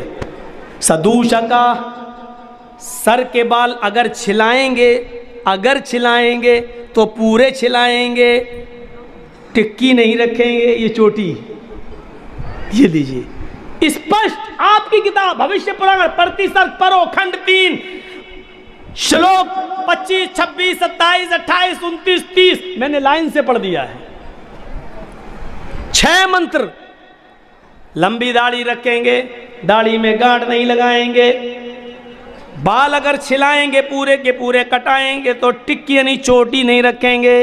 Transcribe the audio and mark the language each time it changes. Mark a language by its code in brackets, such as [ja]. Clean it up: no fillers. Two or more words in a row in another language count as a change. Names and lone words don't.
[ur] سدوشا کا، سر کے بال اگر چھلائیں گے تو پورے چھلائیں گے، ٹکی نہیں رکھیں گے، یہ چوٹی یہ دیجیے اسپشٹ آپ کی کتاب بھوشیہ پران پرتی سر پرو کھنڈ 3 شلوک 25 26 27 28 29 30 میں نے لائن سے پڑھ دیا ہے۔ 6 منتر۔ لمبی داڑھی رکھیں گے، داڑھی میں گانٹھ نہیں لگائیں گے، بال اگر چھلائیں گے پورے کے پورے کٹائیں گے تو ٹکی یعنی چوٹی نہیں رکھیں گے۔